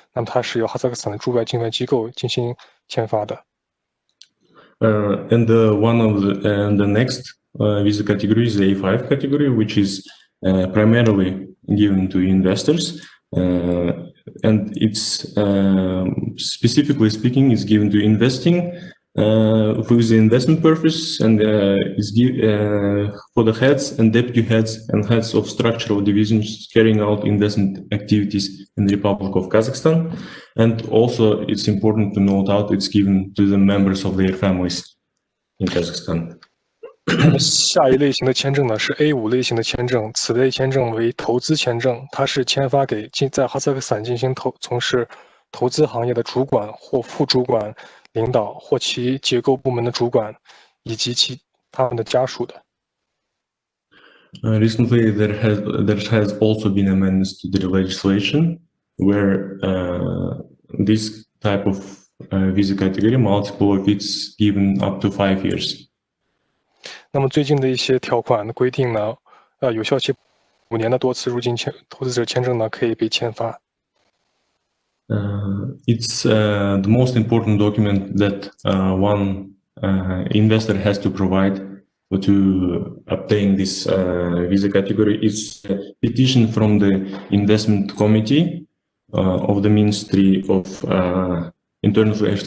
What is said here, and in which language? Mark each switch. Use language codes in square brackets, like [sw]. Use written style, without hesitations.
[zh] 那么它是由哈萨克斯坦的驻外境外机构进行签发的。 [en] And one of the next visa category is the A5 category, which is primarily given to investors. And it's specifically speaking, is given to investing with the investment purpose, and is for the heads and deputy heads and heads of structural divisions carrying out investment activities in the Republic of Kazakhstan. And also, it's important to note out it's given to the members of their families in Kazakhstan. [zh] 下一类型的签证呢是 A5 类型的签证，此类签证为投资签证，它是签发给在哈萨克斯坦进行从事投资行业的主管或副主管领导或其结构部门的主管以及他们的家属的。 [en] Recently, there has also been amendments to the legislation where this type of visa category, multiple of it's given up to 5 years. [zh] 那么最近的一些条款的规定呢，有效期5年的多次入境投资者签证呢可以被签发。 [en] It's the most important document that one investor has to provide to obtain this visa category. It's a petition from the investment committee of the Ministry of Internal Affairs.